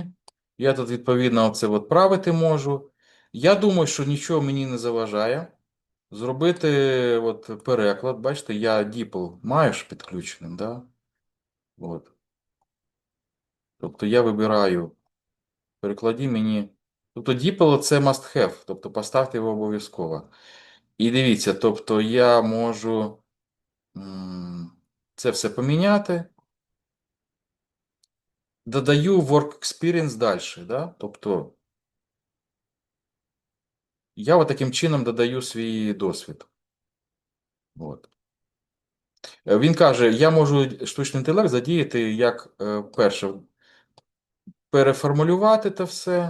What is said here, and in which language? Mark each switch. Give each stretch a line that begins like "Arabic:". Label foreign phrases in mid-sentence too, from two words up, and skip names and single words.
Ukrainian: Я тут, відповідно, оце от правити можу. Я думаю, що нічого мені не заважає. Зробити от переклад. Бачите, я DeepL маю ж підключеним, да? От. Тобто я вибираю, перекладі мені. Тобто DeepL це
English: must have,
Ukrainian: тобто поставте його обов'язково. І дивіться, тобто я можу це все поміняти. Додаю
English: work experience
Ukrainian: далі. Да? Тобто я от таким чином додаю свій досвід. От. Він каже, я можу штучний інтелект задіяти як перше переформулювати це все.